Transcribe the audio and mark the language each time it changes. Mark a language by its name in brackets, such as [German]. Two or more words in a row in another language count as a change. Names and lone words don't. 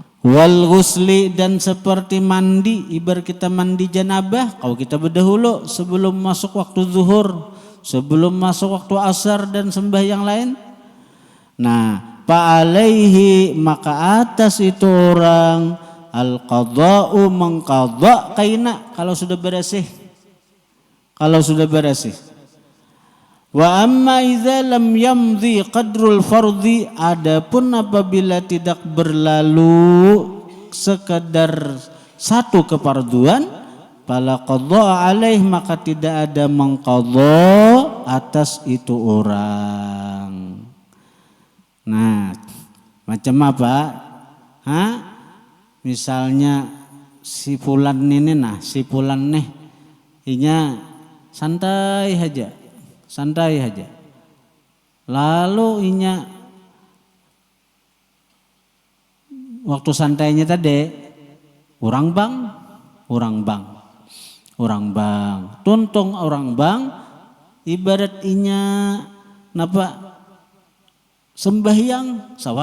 [Arabic] والغسل, [Indonesian] dan seperti mandi, ibarat kita mandi janabah, kalau kita berdahulu sebelum masuk waktu zuhur, sebelum masuk waktu asar dan sembahyang lain. [Banjar] Nah, fa'alaihi, maka atas itu orang al-qadha'u, mengqadha kaina kalau sudah bersih. [Indonesian] Kalau sudah bersih. [Arabic] وأما إذا لم يمض قدر الفرض, [Indonesian] adapun apabila tidak berlalu sekedar satu kefarduan, [Arabic] فلا قضاء عليه, [Indonesian] maka tidak ada mengqadha atas itu orang. [Banjar] Nah, macam apa? Misalnya si fulan ini, si fulan nih inya santai aja. Lalu inya waktu santainya tadi orang bang, tuntung orang bang, ibarat inya napa sembahyang sawat.